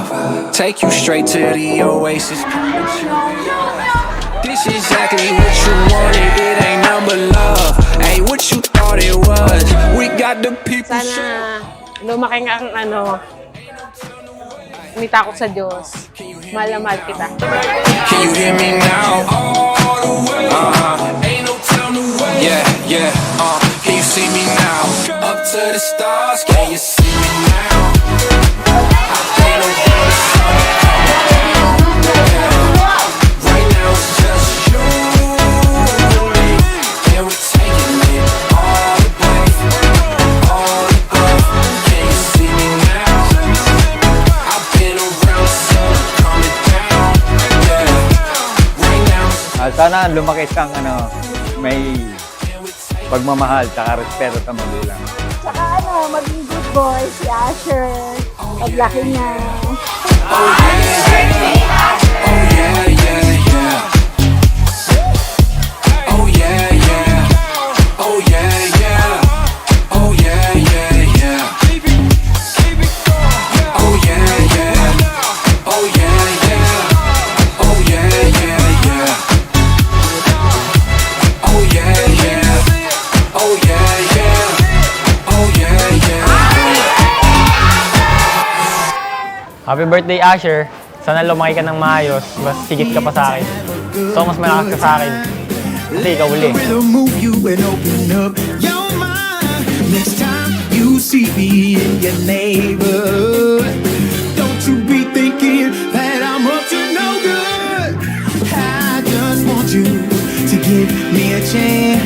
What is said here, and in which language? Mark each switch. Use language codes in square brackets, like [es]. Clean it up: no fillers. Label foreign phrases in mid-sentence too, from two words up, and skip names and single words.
[en] Take you straight to the oasis. This is exactly what you wanted. It ain't number love. Hey, what you thought it was? We got the people. [tl] Sana lumaki nga ang may takot sa Diyos. Mahal na mahal kita. [en] Can you hear me now? Ain't no time to wait. Yeah, yeah. Can you see me now? Up to the stars. Can you see me now? I've been around the sun. Right now it's just you and me. And we're taking it all the way, all above. Can you see me now? I've been around the sun, coming down. Yeah. Right now. [tl] Sana lumaki kang may pagmamahal at respeto sa magulang. Tsaka maging [en] good boy [tl] si Asher. Paglaki niya. [en] Oh yeah, yeah, yeah. Oh yeah, yeah. Oh yeah, yeah. Oh yeah, yeah, yeah. Oh yeah, yeah. Oh yeah, yeah. Oh yeah, yeah, yeah. Oh yeah, yeah. Oh yeah, yeah. Oh yeah, yeah. Happy birthday, Asher. [tl] Sana lumaki ka ng maayos, mas sigit ka pa sa akin. So, mas malakas ka sa akin. Kasi ikaw uli. [en] Next time you see me in your neighborhood, don't you be thinking that I'm up to no good. I just want you to give me a chance.